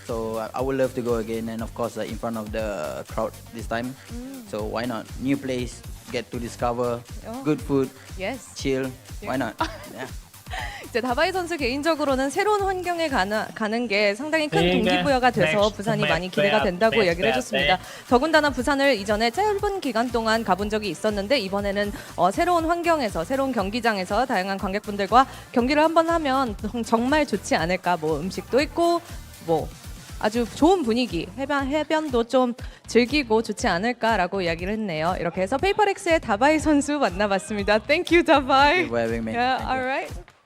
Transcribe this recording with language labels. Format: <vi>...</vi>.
<en>So I would love to go again, and of course, in front of the crowd this time. So why not? New place, get to discover good food, Yes. chill. Why not? Yeah.</en> <ko>이제 다바이 선수 개인적으로는 새로운 환경에 가는 게 상당히 큰 동기부여가 돼서 부산이 많이 기대가 된다고 얘기를 해줬습니다. 더군다나 부산을 이전에 짧은 기간 동안 가본 적이 있었는데 이번에는 새로운 환경에서 새로운 경기장에서 다양한 관객분들과 경기를 한번 하면 정말 좋지 않을까. 뭐 음식도 있고 뭐 아주 좋은 분위기, 해변도 좀 즐기고 좋지 않을까라고 이야기를 했네요. 이렇게 해서 페이퍼렉스의 다바이 선수 만나봤습니다.</ko> <en>Thank you,</en> <ko>다바이.</ko> <en>Thank you for having me. Yeah, Thank all you. right.</en>